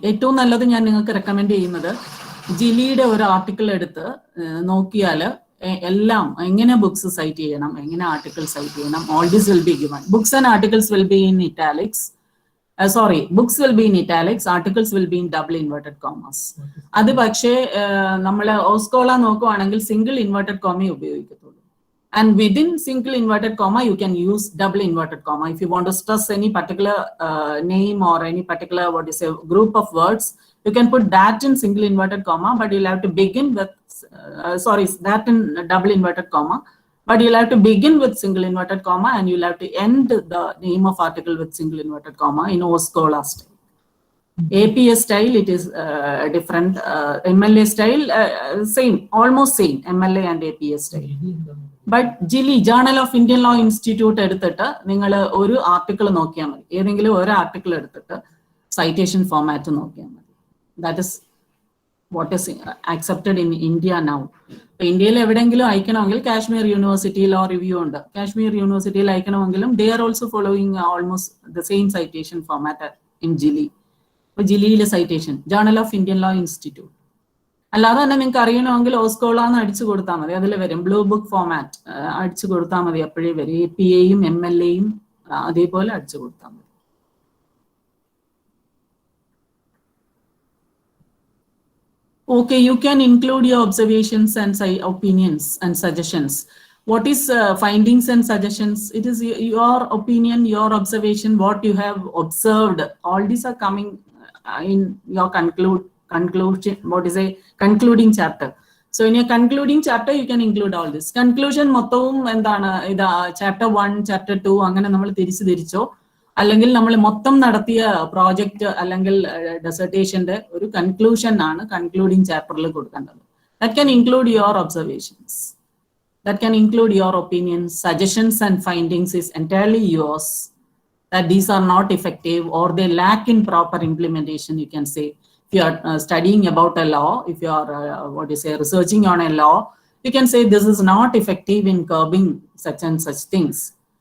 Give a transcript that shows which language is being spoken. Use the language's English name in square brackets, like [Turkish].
[Malayalam] Ettu nallathu njan ningalku recommend cheyyunnathu Giliയുടെ ഒരു article എടുത്ത് നോക്കിയാൽ എല്ലാം എങ്ങനെ ബുക്സ് സൈറ്റ് ചെയ്യണം, എങ്ങനെ ആർട്ടിക്കിൾ സൈറ്റ് ചെയ്യണം, [English] all this will be given. Books and articles will be in italics. Books will be in italics, articles will be in double inverted commas. [Malayalam] അത് പക്ഷേ നമ്മൾ ഓസ്കോള നോക്കുവാണെങ്കിൽ single inverted comma ഉപയോഗിക്കത്തുള്ളൂ. [English] And within single inverted comma, you can use double inverted comma. If you want to stress any particular name or any particular group of words, you can put that in single inverted comma, but you'll have to begin with, that in double inverted comma, but you'll have to begin with single inverted comma and you'll have to end the name of article with single inverted comma in OSCOLA style. APS style, it is different. MLA style, same, almost same, MLA and APS style. But GILI, Journal of Indian Law Institute, [Malayalam] നിങ്ങൾ ഒരു article നോക്കിയാൽ മതി. ഏതെങ്കിലും ഒരു article എടുത്തിട്ട് citation format നോക്കിയാൽ മതി. [English] That is what is accepted in India now. [Malayalam] ഇന്ത്യയിൽ എവിടെയെങ്കിലും അയക്കണമെങ്കിൽ കാശ്മീർ യൂണിവേഴ്സിറ്റി ലോ റിവ്യൂ ഉണ്ട്. കാശ്മീർ യൂണിവേഴ്സിറ്റിയിൽ അയക്കണമെങ്കിലും [English] they are also following almost the same citation format in GILI. [Malayalam] ജിലിയിലെ citation journal of Indian law institute. അല്ലാതെ തന്നെ നിങ്ങൾക്ക് അറിയണമെങ്കിൽ ഓസ്കോള എന്ന് അടിച്ചു കൊടുത്താൽ മതി, അതിൽ വരും. ബ്ലൂ ബുക്ക് ഫോമാറ്റ് അടിച്ചു കൊടുത്താൽ മതി, അപ്പോഴേ വരും. APA യും MLA യും അതേപോലെ അടിച്ചു കൊടുത്താൽ മതി. [English] Okay, you can include your observations and opinions and suggestions. What is findings and suggestions? It is your opinion, your observation, what you have observed. All these are coming in your conclusion. What is a concluding chapter? So in your concluding chapter, you can include all this. [Malayalam] Conclusion മൊത്തവും എന്താണ്? ഇത് chapter 1, chapter 2 അങ്ങനെ നമ്മൾ തിരിച്ചോ അല്ലെങ്കിൽ നമ്മൾ മൊത്തം നടത്തിയ project അല്ലെങ്കിൽ ഡെസർട്ടേഷന്റെ ഒരു കൺക്ലൂഷൻ ആണ് കൺക്ലൂഡിംഗ് ചാപ്റ്ററിൽ കൊടുക്കേണ്ടത്. [English] That can include your observations. That can include your opinions, suggestions and findings is entirely yours. that these are not effective or they lack in proper implementation, you can say. If you are studying about a law, if you are researching on a law, you can say this is not effective in curbing such and such things.